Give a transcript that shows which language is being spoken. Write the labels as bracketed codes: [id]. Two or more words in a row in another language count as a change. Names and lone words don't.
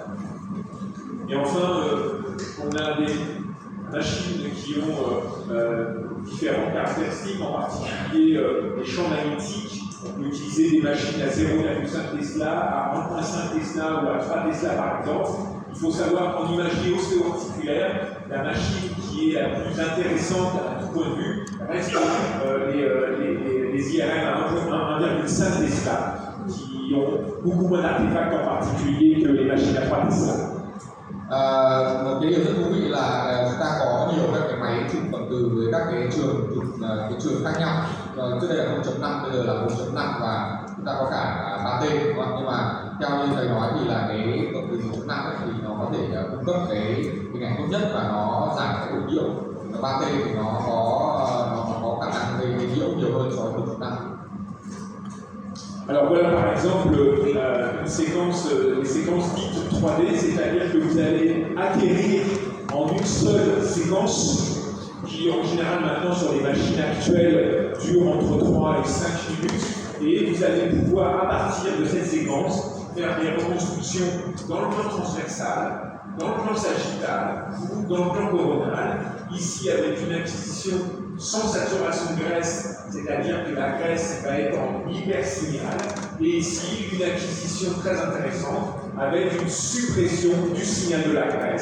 [fr] Et enfin, on a des machines qui ont différentes caractéristiques, en particulier les champs magnétiques. On peut utiliser des machines à 0,5 Tesla, à 1,5 Tesla ou à 3 Tesla par exemple. Il faut savoir qu'en imagerie ostéo-articulaire, la machine qui est la plus intéressante à tout point de vue reste les IRM à 1,5 Tesla, qui ont beaucoup moins d'artefacts en particulier que les machines à 3 Tesla. [vi] Một cái điều rất thú vị là chúng ta có nhiều các cái máy chụp cộng từ với các cái trường khác nhau. Trước đây là 0.5, bây giờ là 1.5 và chúng ta có cả 3T, đúng không? Nhưng mà theo như thầy nói thì là cái cộng từ 1.5 thì nó có thể cung cấp cái hình ảnh tốt nhất và nó giảm cái độ nhiễu. 3T thì nó có khả năng gây nhiễu nhiều hơn so với 1.5. [fr] Alors voilà par exemple les séquences dites 3D, c'est-à-dire que vous allez atterrir en une seule séquence qui en général maintenant sur les machines actuelles dure entre 3 et 5 minutes et vous allez pouvoir à partir de cette séquence faire des reconstructions dans le plan transversal, dans le plan sagittal ou dans le plan coronal, ici avec une acquisition sans saturation de graisse, c'est-à-dire que la graisse va être en hypersignal, et ici une acquisition très intéressante avec une suppression du signal de la graisse.